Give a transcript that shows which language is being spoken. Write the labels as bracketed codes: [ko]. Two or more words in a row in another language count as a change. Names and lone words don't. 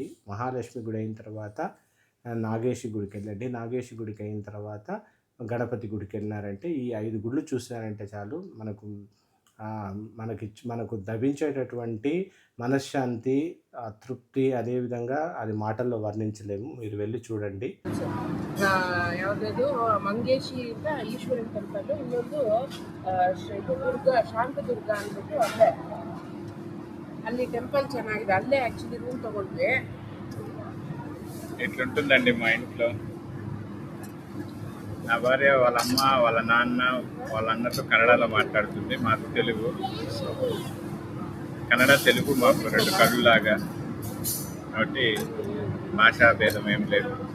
[te] మహాలక్ష్మి గుడి అయిన తర్వాత నాగేశి గుడికి వెళ్ళండి. నాగేశి గుడికి అయిన తర్వాత గణపతి గుడికి వెళ్ళినారంటే ఈ 5 గుళ్ళు చూసినారంటే చాలు మనకు లభించేటటువంటి మనశ్శాంతి, తృప్తి, అదేవిధంగా అది మాటల్లో వర్ణించలేము. మీరు వెళ్ళి చూడండి. [kn] ಯಾವುದಾದ್ರು ಮಂಗೇಶಿ ಅಂತ ಈಶ್ವರನ್ ಟೆಂಪಲ್, ಇನ್ನೊಂದು ದುರ್ಗ ಶಾಂತದುರ್ಗ ಅಂದ್ಬಿಟ್ಟು ಅಲ್ಲೇ ಅಲ್ಲಿ ಟೆಂಪಲ್ ಚೆನ್ನಾಗಿದೆ. ಅಲ್ಲೇ ಆ್ಯಕ್ಚುಲಿ ರೂಮ್ ತೊಗೊಂಡ್ವಿ. [te] ఇట్లుంటుందండి మా ఇంట్లో. నా భార్య వాళ్ళ అమ్మ వాళ్ళ నాన్న వాళ్ళందరితో కన్నడలో మాట్లాడుతుంది, మాకు తెలుగు. కన్నడ తెలుగు మాకు 2 కళ్ళులాగా, కాబట్టి భాషా భేదం ఏం లేదు.